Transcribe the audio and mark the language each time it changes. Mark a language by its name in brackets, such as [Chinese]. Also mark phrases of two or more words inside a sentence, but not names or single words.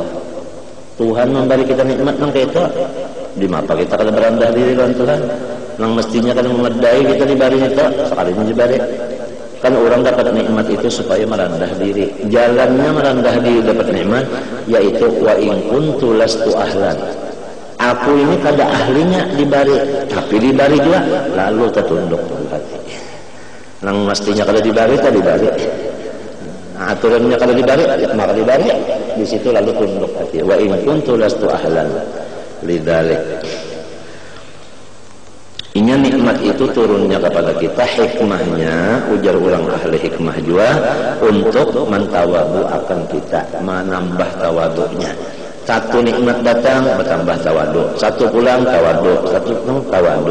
[Banjar] Tuhan memberi kita nikmat nang kayak itu, di mapa kita kada berendah diri dengan Tuhan. Nang mestinya kada memedai kita dibari itu, sekalinya dibari. Kan orang dapat nikmat itu supaya merendah diri. Jalannya merendah diri dapat nikmat yaitu [Arabic] وإن كنت لست أهلا. [Banjar] Aku ini kada ahlinya dibari, tapi dibari juga lalu tertunduk hati. Nang mestinya kada dibari tak dibari. Nah, aturannya kada dibari, ya maka dibari. Di situ lalu tunduk hati. [Arabic] وإن كنت لست أهلا لذلك. [Banjar] Inya nikmat itu turunnya kepada kita, hikmahnya ujar ulang ahli hikmah juga untuk mentawadu akan kita, menambah tawaduknya. Satu nikmat datang bertambah tawadu, satu pulang tawadu, satu pulang tawadu.